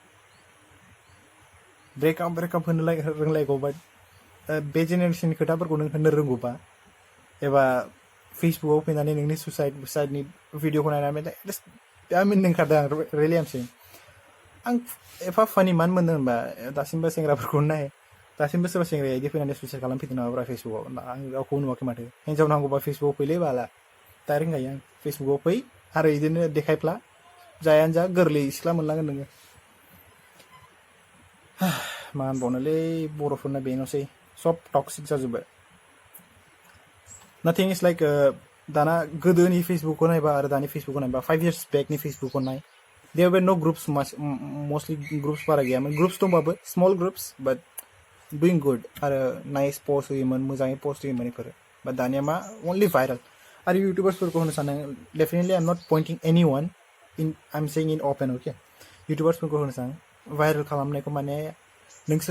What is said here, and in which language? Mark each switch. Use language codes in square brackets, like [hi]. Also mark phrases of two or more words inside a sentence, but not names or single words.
[brx] ब्रेकआप होनो रोंलायगौ बाट बे जेनेरेसननि खोथाफोरखौ नों होनो रोंगौबा एबा फेसबुकआव फैनानै नोंनि सुसाइडनि भिडिअखौ नायनानै आं मिनिखादों आं [en] really I'm saying [brx] आं एफा फानि मानो मोनदों होनबा दासिमबो सेंग्राफोरखौ नाय दासिमबो सोरबा सेंग्राया इदि फैनानै सुइसाइड खालामफैदों नामाब्रा फेसबुकआव आं रावखौ नुवाखै माथो हिन्जाव नांगौबा फेसबुकआव फैलै बाला डाइरेक्ट होनखायो आं फेसबुकआव फै आरो बिदिनो देखायफ्ला जायानो जा गोरलै सिख्ला मोनलांगोन नोङो मा होनबावनोलै बर'फोरना बेनोसै सब टक्सिक जाजोब्बाय [en] nothing is like [brx] दाना गोदोनि फेसबुकखौ नायबा आरो दानि फेसबुकखौ नायबा 5 years बेकनि फेसबुकखौ नाय [en] there was no groups mostly groups [brx] बारा गैयामोन ग्रुप्स दंबाबो [en] small groups but doing good [brx] आरो नाइस पस्ट होयोमोन मोजाङै पस्ट होयोमोन बेफोरो बाट दानिया मा अनलि भाइरेल आरो इउटुबार्सफोरखौ होनो सानो डेफिनेटलि [en] I am not pointing any one I am saying in open [brx] अके इउटुबार्सफोरखौ होनो सानो भाइरेल खालामनायखौ माने नोंसोरो